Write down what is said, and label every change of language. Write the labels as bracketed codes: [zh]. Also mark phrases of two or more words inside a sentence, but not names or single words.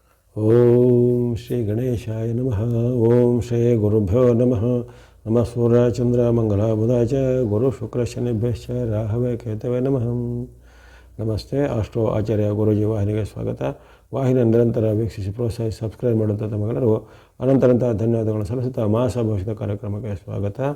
[sa] ಓಂ ಶ್ರೀ ಗಣೇಶಾಯ ನಮಃ. ಓಂ ಶ್ರೀ ಗುರುಭ್ಯೋ ನಮಃ. ನಮಃ ಸೂರ್ಯ ಚಂದ್ರ ಮಂಗಳ ಬುಧಾಚ ಗುರು ಶುಕ್ರ ಶನಿಭ್ಯಶ್ಚ ರಾಹವೇ ಕೇತವೇ ನಮಃ. [kn] ನಮಸ್ತೆ. ಆಸ್ಟ್ರೋ ಆಚಾರ್ಯ ಗುರೂಜಿ ವಾಹಿನಿಗೆ ಸ್ವಾಗತ. ವಾಹಿನಿ ನಿರಂತರ ವೀಕ್ಷಿಸಿ ಪ್ರೋತ್ಸಾಹಿಸಿ ಸಬ್ಸ್ಕ್ರೈಬ್ ಮಾಡುವಂಥ ತಮಗೆಲ್ಲರಿಗೂ ಅನಂತರಂತ ಧನ್ಯವಾದಗಳನ್ನು ಸಲ್ಲಿಸುತ್ತಾ ಮಾಸ ಭವಿಷ್ಯದ ಕಾರ್ಯಕ್ರಮಕ್ಕೆ ಸ್ವಾಗತ.